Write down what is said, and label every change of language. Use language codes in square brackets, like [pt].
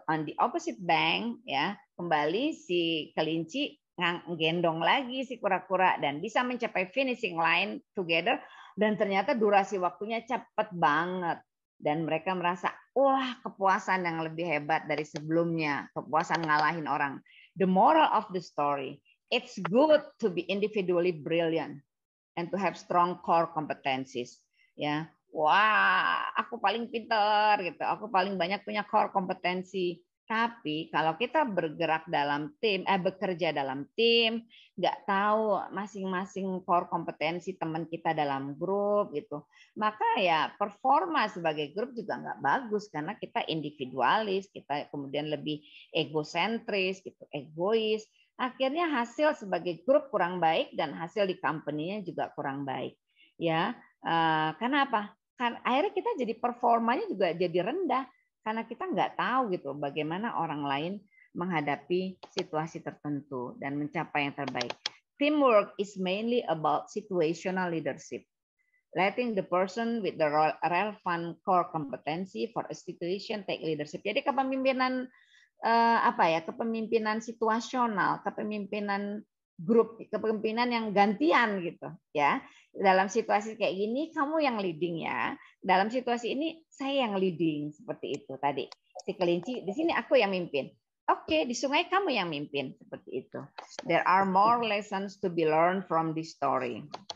[en] On the opposite bank [id] ya, kembali si kelinci gendong lagi si kura-kura dan bisa mencapai [en] finishing line together, [id] dan ternyata durasi waktunya cepat banget dan mereka merasa wah, kepuasan yang lebih hebat dari sebelumnya, kepuasan ngalahin orang. [en] The moral of the story, it's good to be individually brilliant and to have strong core competencies ya. [id] Wah, aku paling pintar gitu, aku paling banyak punya core kompetensi. Tapi kalau kita bergerak dalam tim, bekerja dalam tim, nggak tahu masing-masing core kompetensi teman kita dalam grup gitu, maka ya performa sebagai grup juga nggak bagus karena kita individualis, kita kemudian lebih egosentris, gitu, egois. Akhirnya hasil sebagai grup kurang baik dan hasil di company-nya juga kurang baik. Ya, karena apa? Kan akhirnya kita jadi performanya juga jadi rendah. Karena kita nggak tahu gitu bagaimana orang lain menghadapi situasi tertentu dan mencapai yang terbaik. [en] Teamwork is mainly about situational leadership. Letting the person with the relevant core competency for a situation take leadership. [id] Jadi kepemimpinan kepemimpinan situasional, kepemimpinan grup, kepemimpinan yang gantian gitu ya. Dalam situasi kayak gini kamu yang leading ya. Dalam situasi ini saya yang leading, seperti itu tadi. Si kelinci di sini aku yang mimpin. Oke, di sungai kamu yang mimpin, seperti itu. [en] There are more lessons to be learned from this story.